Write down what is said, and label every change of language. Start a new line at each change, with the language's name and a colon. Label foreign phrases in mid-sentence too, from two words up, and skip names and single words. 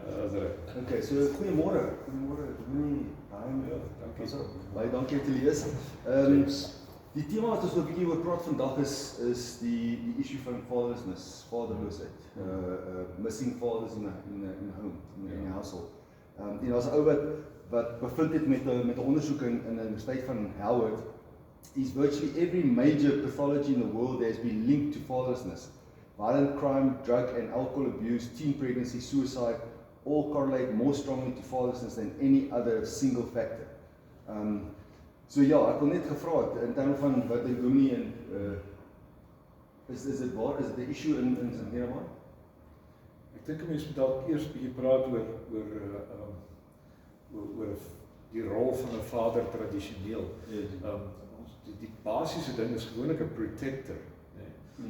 Afrikaans: Nazareth. Okay, so goeiemôre. Goeiemôre. Baie dankie om te lees. Die tema wat ons 'n bietjie oor praat vandag is die issue van fatherlessness,
English: missing fathers in a home, in a household.
Afrikaans: En daar's 'n ou wat bevind het met 'n ondersoek in die Universiteit van Howard, is
English: virtually every major pathology in the world has been linked to fatherlessness. Violent crime, drug and alcohol abuse, teen pregnancy, suicide, all correlate more strongly to fatherlessness than any other single factor.
Afrikaans: So ja, ek wil net gevra het in terme van wat die dominee en is dit waar? Is dit 'n issue in Nederland? Ek dink 'n mens moet dalk eers 'n bietjie praat oor die rol van 'n vader tradisioneel. Die basiese ding is gewoonlik 'n protector, nee.